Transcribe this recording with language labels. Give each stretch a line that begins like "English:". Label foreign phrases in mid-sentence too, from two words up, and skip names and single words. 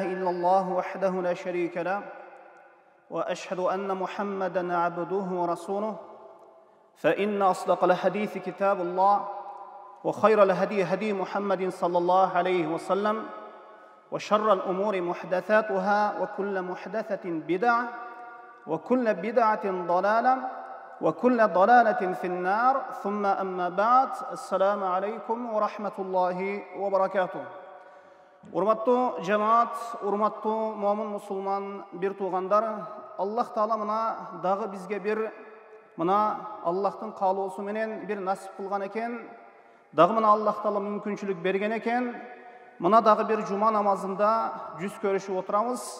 Arabic: إلا الله وحده لا شريك له وأشهد أن محمدًا عبده ورسوله فإن أصدق الحديث كتاب الله وخير الهدي هدي محمد صلى الله عليه وسلم وشر الأمور محدثاتها وكل محدثة بدعة وكل بدعة ضلالة وكل ضلالة في النار ثم أما بعد السلام عليكم ورحمة الله وبركاته.
Kyrgyz: Урматтуу жамаат, урматтуу момун мусулман бир туугандар, Аллах Таала мына дагы бизге бир мына Аллахтын каалоосу менен бир насип кылган экен. Дагы мына Аллах Таала мүмкүнчүлүк берген экен. Мына дагы бир жума намазында жүз көрүшүп отурабыз.